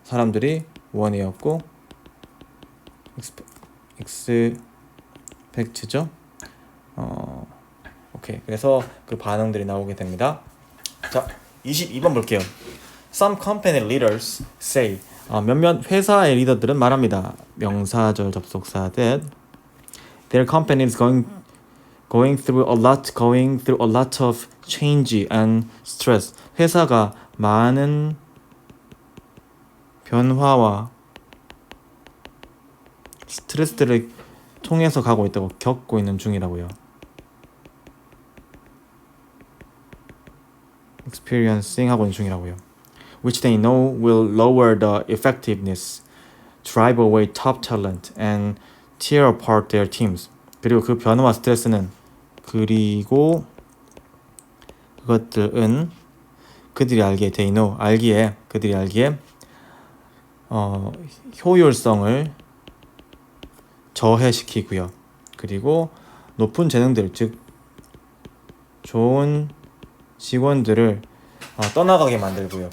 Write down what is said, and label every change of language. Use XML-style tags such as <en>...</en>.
<ko>사람들이 원이었고 expect죠? 오케이. 그래서 그 반응들이 나오게 됩니다. 자, 22번 볼게요.</ko> <en>Some company leaders say</en> <ko>몇몇 회사의 리더들은 말합니다. 명사절 접속사</ko> <en>that their company is going through a lot of change and stress.</en> <ko>회사가 많은 변화와 스트레스를 통해서 겪고 있는 중이라고요. experiencing 하고 있는 중이라고요.</ko> <en>which they know will lower the effectiveness, drive away top talent, and tear apart their teams.</en> <ko>그리고 그 변화와 스트레스는 그것들은 그들이 알기에</ko> <en>they know</en> <ko>그들이 알기에 효율성을 저해시키고요. 그리고 높은 재능들 즉 좋은 직원들을 떠나가게 만들고요.</ko>